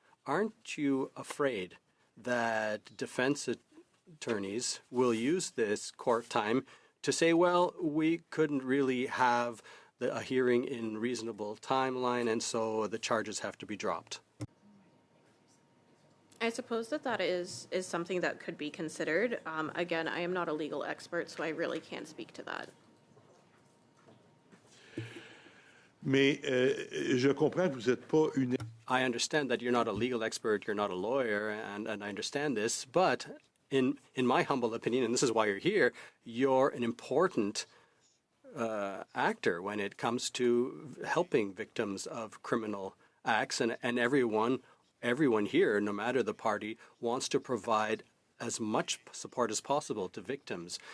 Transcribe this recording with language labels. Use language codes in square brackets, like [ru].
[en] Aren't you afraid that defense attorneys will use this court time to say, well, we couldn't really have a hearing in reasonable timeline, and so the charges have to be dropped? I suppose that is something that could be considered. Again, I am not a legal expert, so I really can't speak to that. [fr] Mais je comprends que vous n'êtes pas une. [en] I understand that you're not a legal expert, you're not a lawyer, and I understand this, but in my humble opinion, and this is why you're here, you're an important actor when it comes to helping victims of criminal acts, and everyone here, no matter the party, wants to provide as much support as possible to victims.